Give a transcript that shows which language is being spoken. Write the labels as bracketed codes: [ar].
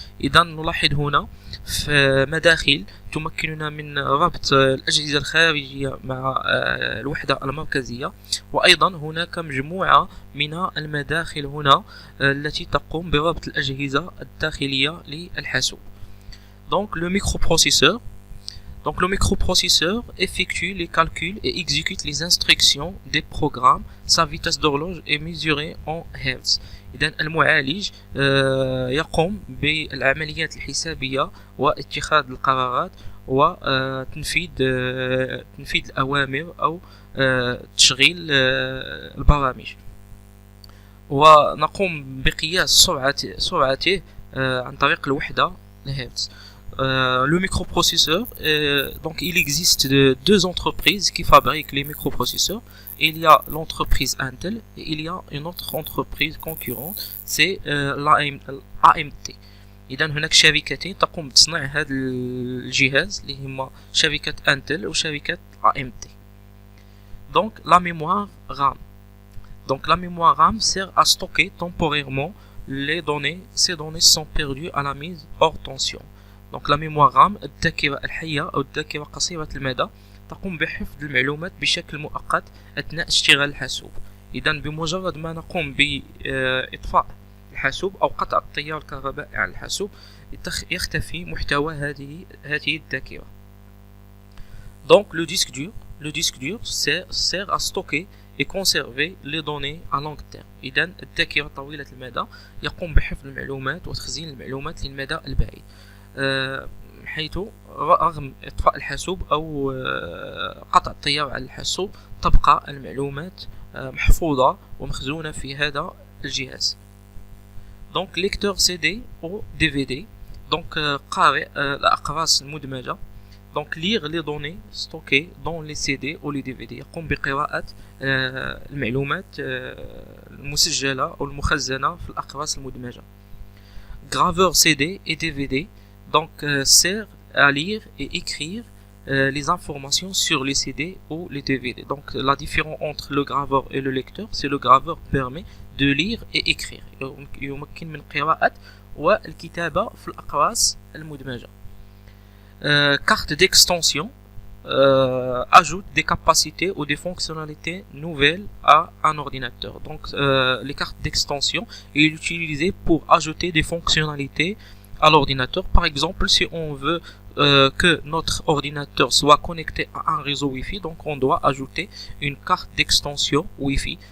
[ar] إذا نلاحظ هنا في مداخل تمكننا من ربط الأجهزة الخارجية مع الوحدة المركزية، وأيضا هناك مجموعة من المداخل هنا التي تقوم بربط الأجهزة الداخلية للحاسوب. [fr] Donc le microprocesseur. Donc le microprocesseur effectue les calculs et exécute les instructions des programmes. Sa vitesse d'horloge est mesurée en Hertz. [ar] إذن المعالج يقوم بالعمليات الحسابية واتخاذ القرارات وتنفيذ الأوامر أو تشغيل البرامج، ونقوم بقياس سرعته عن طريق الوحدة الهرتز. [fr] Le microprocesseur, donc il existe deux entreprises qui fabriquent les microprocesseurs. Il y a l'entreprise Intel et il y a une autre entreprise concurrente, c'est l'AMD. [ar] إذا هناك شركتين تقوم بتصنيع هذا الجهاز اللي هما شركة Intel وشركة AMD. [fr] Donc la mémoire RAM. Donc la mémoire RAM sert à stocker temporairement les données. Ces données sont perdues à la mise hors tension. Donc la mémoire RAM [ar] الذاكرة الحية أو الذاكرة قصيرة المدى تقوم بحفظ المعلومات بشكل مؤقت أثناء اشتغال الحاسوب. إذا بمجرد ما نقوم بإطفاء الحاسوب أو قطع التيار الكهربائي على الحاسوب يختفي محتوى هذه الذاكرة. [fr] Donc le disque dur sert à stocker et conserver les données à long terme. [ar] إذا الذاكرة طويلة المدى يقوم بحفظ المعلومات وتخزين المعلومات للمدى البعيد، حيث رغم إطفاء الحاسوب أو قطع التيار على الحاسوب تبقى المعلومات محفوظة ومخزونة في هذا الجهاز. [fr] Donc lecteur CD ou DVD. [ar] Donc قارئ الأقراص المدمجة. [fr] Donc lire les données stockées dans les CD ou les DVD [ar] يقوم بقراءة المعلومات المسجلة أو المخزنة في الأقراص المدمجة. [fr] Graveur CD et DVD donc sert à lire et écrire les informations sur les CD ou les DVD. Donc la différence entre le graveur et le lecteur, c'est le graveur permet de lire et écrire. [ar] يمكن من قراءة والكتابة في الأقراص المدمجة. [fr] Carte d'extension ajoute des capacités ou des fonctionnalités nouvelles à un ordinateur. Donc les cartes d'extension est utilisée pour ajouter des fonctionnalités à l'ordinateur. Par exemple, si on veut que notre ordinateur soit connecté à un réseau Wi-Fi, donc on doit ajouter une carte d'extension Wi-Fi.